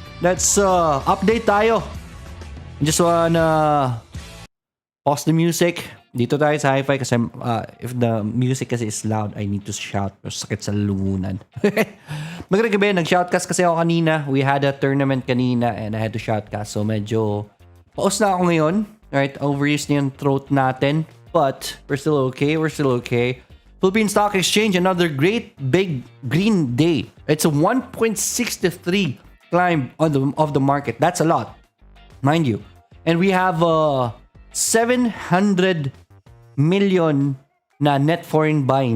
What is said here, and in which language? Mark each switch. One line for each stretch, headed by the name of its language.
English: Let's update
Filipino: tayo.
English: Just wanna pause the music.
Filipino: Dito tayo sa hi-fi kasi
English: if the music
Filipino: kasi
English: is loud, I need to shout.
Filipino: Sakit sa lumunan. Magandang gabi. Nag-shoutcast kasi ako kanina.
English: We had a tournament
Filipino: kanina
English: and I had to shoutcast.
Filipino: So medyo pause na ako ngayon.
English: Right, overuse
Filipino: na yung
English: throat
Filipino: natin.
English: But we're still okay. We're still okay. Philippine Stock Exchange, another great big green day. It's a 1.63 climb of the market. That's a lot, mind you. And we have 700 million
Filipino: na
English: net foreign buying.